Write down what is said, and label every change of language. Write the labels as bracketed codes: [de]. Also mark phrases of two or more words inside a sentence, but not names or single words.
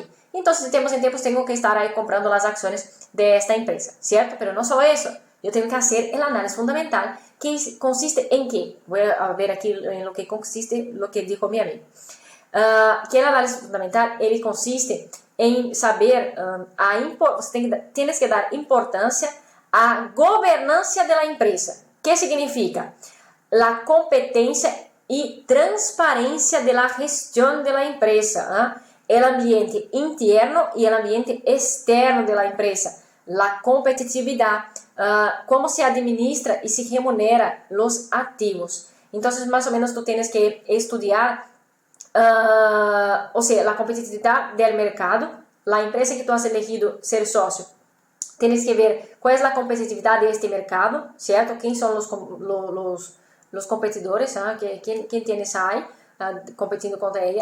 [es] Entonces, de tiempos en tiempos tengo que estar ahí comprando las acciones de esta empresa, ¿cierto? Pero no solo eso, yo tengo que hacer el análisis fundamental, que consiste en ¿qué? Voy a ver aquí en lo que consiste lo que dijo mi amigo. Que el análisis fundamental [pt] ele consiste em saber [es] tienes que dar [pt] importância à governança da empresa. Que significa? La competência e transparência da gestão da empresa, el ambiente interno e el ambiente externo da empresa, la competitividade, como se administra e se remunera [es] los activos. [pt] Então, mais ou menos, [es] tu tienes que estudar o sea, la competitividad del mercado, la empresa que tú has elegido ser socio, tienes que ver cuál es la competitividad de este mercado, ¿cierto? ¿Quién son los competidores? ¿Quién tienes ahí competindo contra ella?